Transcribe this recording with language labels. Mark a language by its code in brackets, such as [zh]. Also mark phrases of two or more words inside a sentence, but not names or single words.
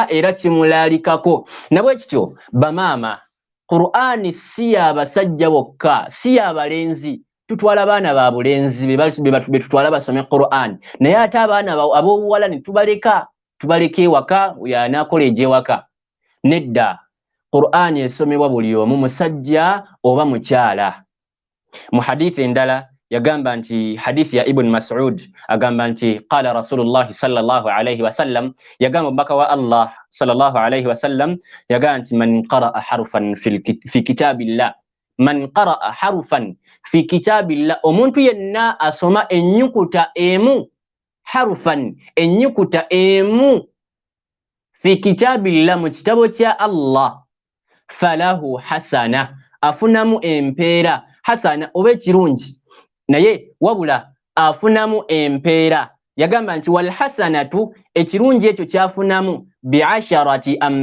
[lg] era kimulaalikako nabwe kityo bamaama Qur'ani si y'abasajja bokka si y'abalenzi tutwala abaana ba bulenzi be tutwala basome Qur'an naye ate abaana ab'obuwala ne tubaleka ewaka yanaakola egy'ewaka nedda Qur'an esomebwa buli omu musajja oba mukyala mu hadithi endala yagamba nti hadithi ya Ibn Mas'ud agamba nti [ar] قال رسول الله صلى الله عليه وسلم [lg] yagamba mbaka wa Allah [ar] صلى الله عليه وسلم [lg] yagamba nti [ar] من قرأ حرفا في كتاب الله من قرأ حرفا في كتاب الله [lg] omuntu yenna asoma ennyukuta emu harfan ennyukuta emu [ar] في كتاب الله [lg] mu kitabo kya Allah [ar] فله حسنة [lg] afunamu empeera hasana oba ekirungi naye wabula afunamu empeera yagamba nti [ar] والحسنة [lg] ekirungi ekyo kyafunamu bi'ashri